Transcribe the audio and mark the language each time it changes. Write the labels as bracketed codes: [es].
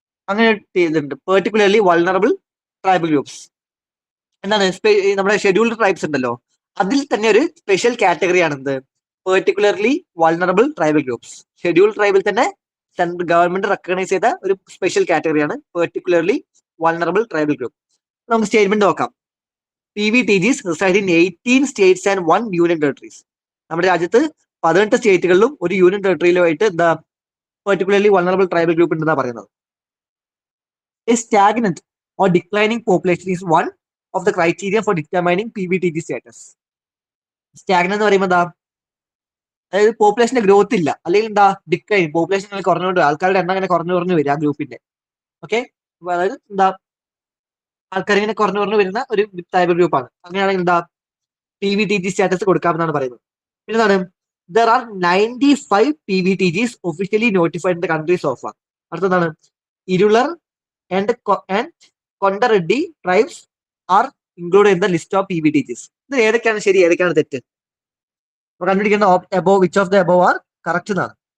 [ml] അങ്ങനെ ചെയ്തിട്ടുണ്ട്, particularly vulnerable tribal groups. എന്താണ്? നമ്മുടെ ഷെഡ്യൂൾഡ് ട്രൈബ്സ് ഉണ്ടല്ലോ, അതിൽ തന്നെ ഒരു സ്പെഷ്യൽ കാറ്റഗറി ആണ് എന്ത്? Particularly vulnerable tribal groups. Scheduled ട്രൈബിൽ തന്നെ സെൻട്രൽ ഗവൺമെന്റ് റെക്കഗ്നൈസ് ചെയ്ത ഒരു special കാറ്റഗറിയാണ് particularly vulnerable tribal group. നമുക്ക് സ്റ്റേറ്റ്മെന്റ് നോക്കാം. [en] PVTGs reside in 18 states and 1 union territories. [ml] നമ്മുടെ രാജ്യത്ത് 18 സ്റ്റേറ്റുകളിലും ഒരു യൂണിയൻ ടെറിട്ടറിയിലുമായിട്ട് എന്താ പെർട്ടിക്കുലർലി വൾണറബിൾ ട്രൈബൽ ഗ്രൂപ്പ് ഉണ്ടെന്നാ പറയുന്നത്. [en] A stagnant or declining population is one of the criteria for determining PVTG status. [ml] Stagnant എന്ന് പറയുമ്പോൾ എന്താ? അതായത് പോപ്പുലേഷന്റെ ഗ്രോത്ത് ഇല്ല, അല്ലെങ്കിൽ എന്താ ഡിക്ലൈൻ, പോപ്പുലേഷൻ കുറഞ്ഞുകൊണ്ട് ആൾക്കാരുടെ എണ്ണം അങ്ങനെ കുറഞ്ഞു വരും ആ ഗ്രൂപ്പിന്റെ. ഓക്കെ, അതായത് എന്താ ആൾക്കാർ ഇങ്ങനെ കുറഞ്ഞു വരുന്ന ഒരു ട്രൈബൽ ഗ്രൂപ്പാണ്. അങ്ങനെയാണെങ്കിൽ എന്താ PVTG സ്റ്റാറ്റസ് കൊടുക്കാമെന്നാണ് പറയുന്നത്. പിന്നെ എന്താണ്? [en] There are 95 PVTGs officially notified in the country so far. [ml] അടുത്തെന്താണ്? [en] Irular and Kondareddy tribes are included in the list of PVTGs. [ml] ഇത് ഏതൊക്കെയാണ് ശരി, ഏതൊക്കെയാണ് തെറ്റ്? കണ്ടുപിടിക്കേണ്ട [en] above, which of the above are correct [ml] എന്നാണ്.